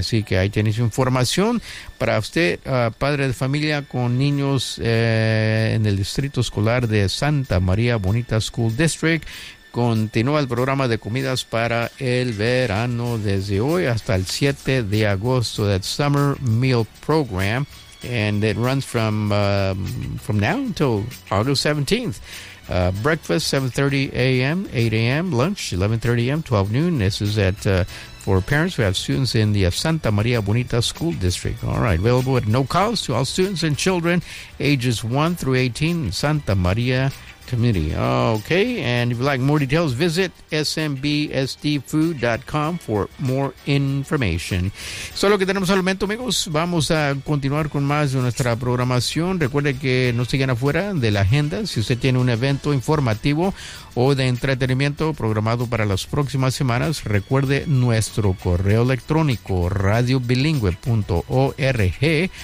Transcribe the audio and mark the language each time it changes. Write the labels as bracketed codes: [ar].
[es] Así que ahí tenéis información para usted, padre de familia con niños en el distrito escolar de Santa María Bonita School District. Continúa el programa de comidas para el verano desde hoy hasta el 7 de agosto. [en] That Summer Meal Program. And it runs from now until August 17th. Breakfast, 7:30 a.m., 8 a.m., lunch, 11:30 a.m., 12 noon. This is at for parents who have students in the Santa Maria Bonita School District. All right, available at no cost to all students and children ages 1 through 18 in Santa Maria community. Okay, and if you'd like more details, visit smbsdfood.com for more information. [es] Eso es lo que tenemos al momento, amigos. Vamos a continuar con más de nuestra programación. Recuerde que no sigan afuera de la agenda. Si usted tiene un evento informativo o de entretenimiento programado para las próximas semanas, recuerde nuestro correo electrónico radiobilingüe.org.